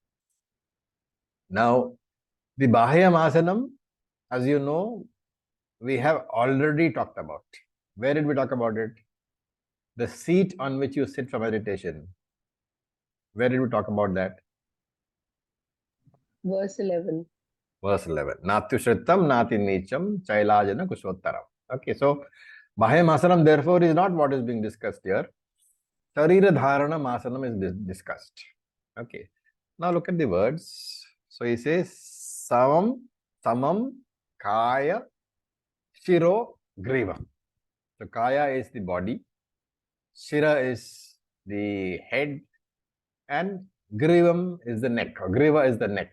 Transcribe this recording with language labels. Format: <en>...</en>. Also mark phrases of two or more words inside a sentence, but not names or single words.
<en>Now, the</en> <sa>Bahya Masanam,</sa> <en>as you know, we have already talked about. Where did we talk about it? The seat on which you sit for meditation. Where did we talk about that? Verse 11. Verse 11.</en> <sa>Nati Shritam, Nati Nicham, Chailajana Kushvottaram.</sa> <en>Okay, so</en> <sa>Bahya Masanam,</sa> <en>therefore, is not what is being discussed here.</en> <sa>Sharira Dharana Masanam</sa> <en>is discussed. Okay. Now look at the words. So he says</en> <sa>Samam, Kaya, Shiro, Griva.</sa> <en>So Kaya is the body, Shira is the head, and Grivam is the neck, or Griva is the neck.</en>